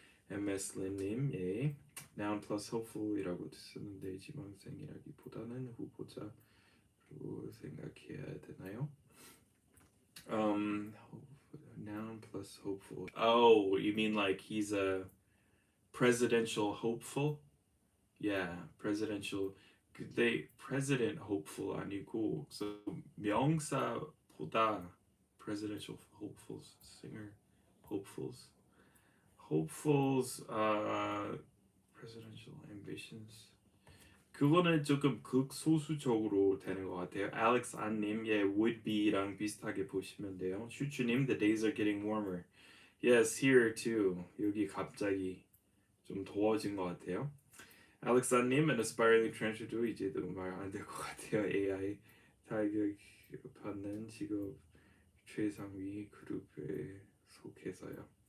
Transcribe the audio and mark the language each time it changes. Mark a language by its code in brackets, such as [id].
[ko] MS 림님, 예. [en] Noun plus hopeful [ko] 이라고 쓰는데 지망생이라기보다는 후보자로 생각해야 되나요? [en] Noun plus hopeful. Oh, you mean like he's a presidential hopeful? Yeah, presidential. [ko] 근데 [en] president hopeful [ko] 아니고 [en] so [ko] 명사보다 [en] presidential hopefuls, singer hopefuls, hopefuls presidential ambitions. [ko] 그거는 조금 극소수적으로 되는 것 같아요. Alex 안님, 예, [en] would be [ko] 랑 비슷하게 보시면 돼요. [en] 슈추님, the days are getting warmer. Yes, here too. [ko] 여기 갑자기 좀 더워진 것 같아요. Alex 안님, [en] an aspiring transfer [ko] 이제 말 안 될 것 같아요. AI 타격 받는 직업 최상위 그룹에 속해서요.